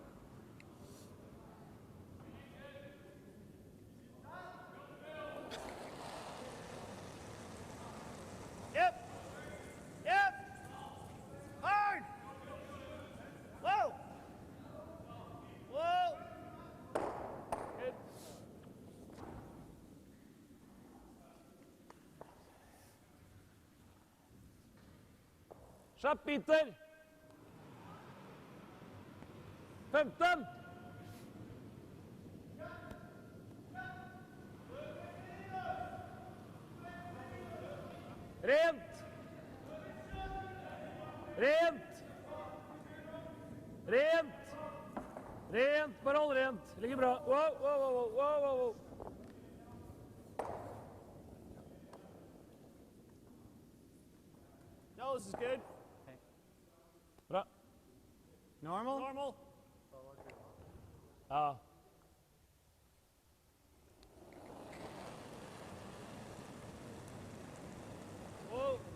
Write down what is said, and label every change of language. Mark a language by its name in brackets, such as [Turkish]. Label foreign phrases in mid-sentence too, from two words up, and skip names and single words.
[English] Yep. Yep. Hard. Whoa. Whoa. Good. [Norwegian] Kjapp, Peter. 15. Rent. Rent. Rent. Rent. Bare hold rent. Ligger bra. [English] Wow, wow, wow, wow, wow, wow. No, this is good. [Norwegian] Bra. Normal? Normal. Ja. [English] Whoa.